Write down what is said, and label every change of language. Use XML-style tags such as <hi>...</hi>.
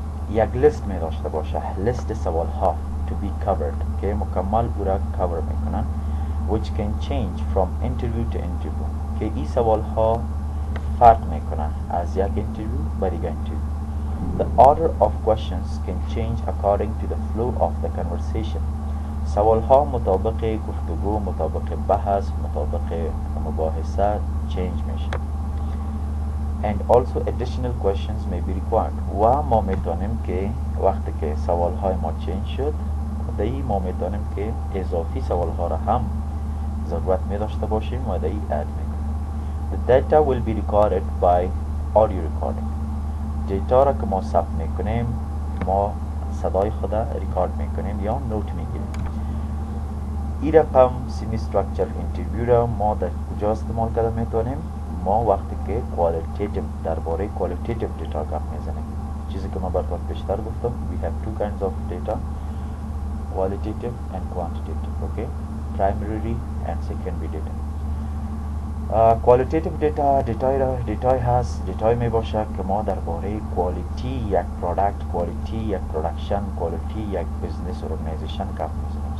<fa>یک لیست می داشته باشه، لیست سوال ها</fa> <en>to be covered</en> <fa>که مکمل او را cover میکنن</fa> <en>which can change from interview to interview</en> <fa>که این سوال ها فرق میکنن از یک interview به دیگه interview.</fa> <en>The order of questions can change according to the flow of the conversation.</en> <fa>سوال ها مطابق گفتگو، مطابق بحث، مطابق مباحثه change میشه.</fa> <en>And also additional questions may be required.</en> <fa>و ما میتونیم که وقتی که سوال های ما change شد دایی ما میتونیم که اضافی سوال ها را هم ضرورت می داشته باشیم و دایی add میکنیم.</fa> <en>The data will be recorded by audio recording.</en> <fa>دیتا را که ما ثبت میکنیم ما صدای خود ریکارد میکنیم یا نوت میگیریم. این رقم سیمی structure interview را ما در کجا استعمال کرده میتونیم؟ ما وقتی که درباره qualitative data گپ میزنیم. چیزی که من براتون بیشتر گفتم</fa> <en>we have two kinds of data, qualitative and quantitative, okay? Primary and secondary data.</en> <fa>qualitative data دیتای می باشه که ما درباره quality یک product, quality یک production, quality یک business organization گپ میزنیم.</fa>